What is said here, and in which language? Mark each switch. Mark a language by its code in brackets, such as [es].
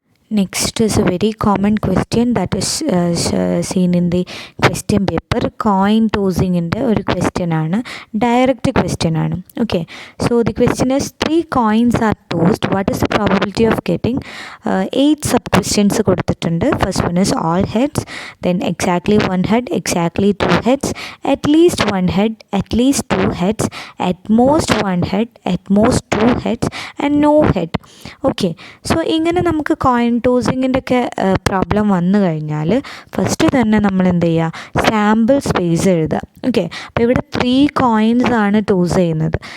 [en] Next is a very common question that is seen in the question paper. [ml] Coin tossing ൻ്റെ ഒരു question ആണ്, direct question ആണ്. [en] Okay, so the question is 3 coins are tossed. What is the probability of getting 8 sub questions കൊടുത്തിട്ടുണ്ട്. First one is all heads, then exactly 1 head, exactly 2 heads, at least 1 head, at least 2 heads, at most 1 head, at most 2 heads and no head. [ml] Okay, so ഇങ്ങനെ നമുക്ക് coin ടോസിങ്ങിൻ്റെ ഒക്കെ problem വന്നു കഴിഞ്ഞാൽ first തന്നെ നമ്മൾ എന്ത് ചെയ്യുക? സാമ്പിൾ സ്പേസ് എഴുതുക. ഓക്കെ, അപ്പോൾ ഇവിടെ 3 കോയിൻസ് ആണ് ടോസ് ചെയ്യുന്നത്.